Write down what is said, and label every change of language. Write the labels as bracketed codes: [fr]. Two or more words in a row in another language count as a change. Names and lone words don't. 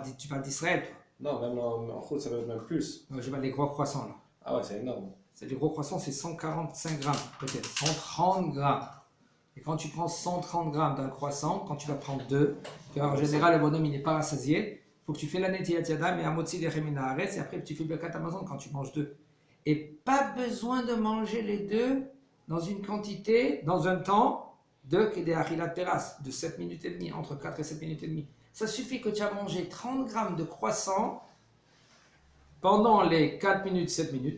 [fr] Tu parles d'Israël, toi? Non, même en route, ça peut être même plus. Je parle des gros croissants, là. Ah ouais, c'est énorme. Les gros croissants, c'est 145 grammes, peut-être 130 grammes. Et quand tu prends 130 grammes d'un croissant, quand tu vas prendre deux, car en général, le bonhomme, il n'est pas rassasié, il faut que tu fais la [he] Netilat Yadam [fr] et [he] Amotzi lechem min haaretz, [fr] et après, tu fais le [he] Birkat Amazon [fr] quand tu manges deux. Et pas besoin de manger les deux dans une quantité, dans un temps de [he] Kedei Achilat Teras, [fr] de 7 minutes et demie, entre 4 et 7 minutes et demie. Ça suffit que tu as mangé 30 grammes de croissant pendant les 4 minutes, 7 minutes.